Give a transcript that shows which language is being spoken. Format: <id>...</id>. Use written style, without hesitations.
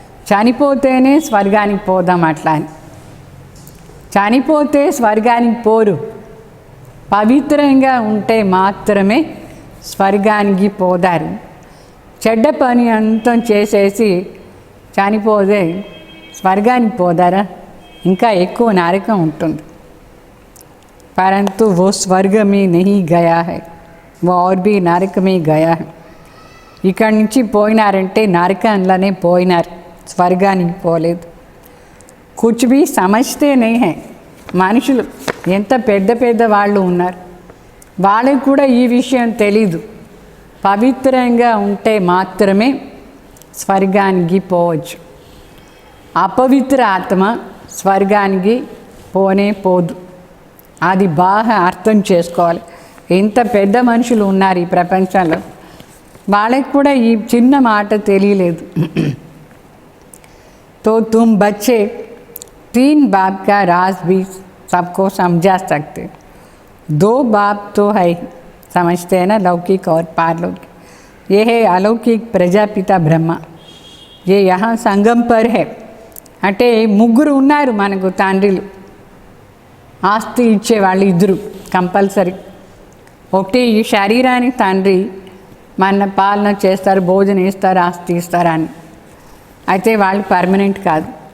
<te>చనిపోతేనే స్వర్గానికి పోదాం అట్లా అని. చనిపోతే స్వర్గానికి పోరు. పవిత్రంగా ఉంటే మాత్రమే స్వర్గానికి పోదారు. చెడ్డ పని అంతా చేసేసి చనిపోతే స్వర్గానికి పోదారా? ఇంకా ఎక్కువ నరకం ఉంటుంది.</te> <hi>परंतु वो स्वर्ग में नहीं गया है, वो और भी नरक में गया है.</hi> <te>ఇక్కడి నుంచి పోయినారంటే నరకంలోనే పోయినారు, స్వర్గానికి పోలేదు.</te> <hi>కుచ్ భీ సమజ్తే నహీ హై.</hi> <te>మనుషులు ఎంత పెద్ద పెద్ద వాళ్ళు ఉన్నారు, వాళ్ళకి కూడా ఈ విషయం తెలీదు. పవిత్రంగా ఉంటే మాత్రమే స్వర్గానికి పోవచ్చు. అపవిత్ర ఆత్మ స్వర్గానికి పోనే పోదు. అది బాగా అర్థం చేసుకోవాలి. ఎంత పెద్ద మనుషులు ఉన్నారు ఈ ప్రపంచంలో, వాళ్ళకి కూడా ఈ చిన్న మాట తెలియలేదు.</te> <hi>तो तुम बच्चे 3 बाप का राज भी सबको समझा सकते. 2 बाप तो है, समझते हैं ना, लौकिक और पारलौकिक. ये है अलौकिक प्रजापिता ब्रह्मा, ये यहाँ संगम पर है.</hi> <te>అంటే ముగ్గురు ఉన్నారు మనకు తండ్రిలు, ఆస్తి ఇచ్చేవాళ్ళు ఇద్దరు కంపల్సరీ. ఒకటి ఈ శరీరానికి తండ్రి మన పాలన చేస్తారు, భోజనం ఇస్తారు, ఆస్తి ఇస్తారు అని, అయితే వాళ్ళు పర్మనెంట్ కాదు.</te>